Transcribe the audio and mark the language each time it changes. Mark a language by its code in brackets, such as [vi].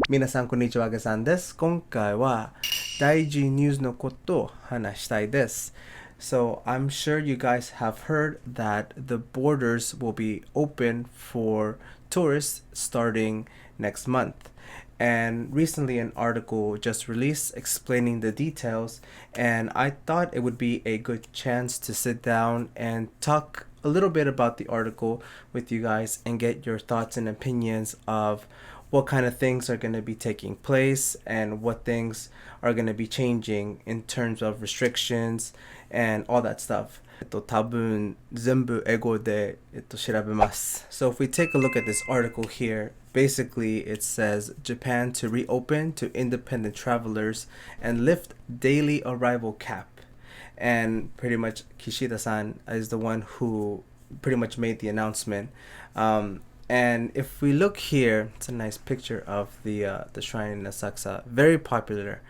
[ja] 皆さんこんにちは、HigeSanです。今回は大事ニュースのことを話したいです。 [en] So I'm sure you guys have heard that the borders will be open for tourists starting next month. And recently an article just released explaining the details, and I thought it would be a good chance to sit down and talk a little bit about the article with you guys and get your thoughts and opinions of what kind of things are going to be taking place and what things are going to be changing in terms of restrictions and all that stuff. [ja] 多分全部英語で調べます。 [en] So if we take a look at this article here, basically it says Japan to reopen to independent travelers and lift daily arrival cap. And pretty much Kishida-san is the one who pretty much made the announcement. And if we look here, it's a nice picture of the shrine in Asakusa. Very popular.